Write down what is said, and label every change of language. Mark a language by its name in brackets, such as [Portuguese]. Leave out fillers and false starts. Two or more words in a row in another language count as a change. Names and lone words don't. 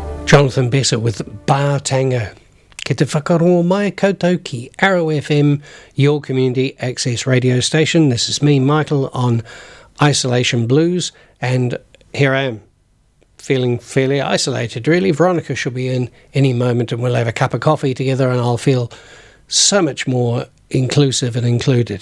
[English] Jonathan Besser with Bātanga. [Māori] Ke te whakarongo mai koutou ki [English] Arrow FM, your community access radio station. This is me, Michael, on Isolation Blues, and here I am, feeling fairly isolated, really. Veronica should be in any moment and we'll have a cup of coffee together and I'll feel so much more inclusive and included.